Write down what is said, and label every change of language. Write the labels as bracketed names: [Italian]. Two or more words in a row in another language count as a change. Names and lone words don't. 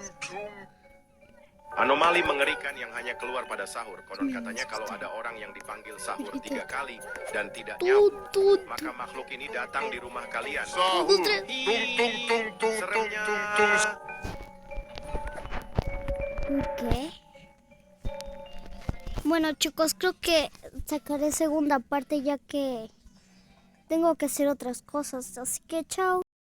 [Indonesian] Anomali mengerikan yang hanya keluar pada sahur. Konon katanya kalau ada orang yang dipanggil sahur 3 kali dan tidak nyaut, maka makhluk ini datang di rumah kalian. Ih, seremnya. [Spanish] Ok. Bueno chicos, creo que sacaré segunda parte ya que tengo que hacer otras cosas. Así que chao.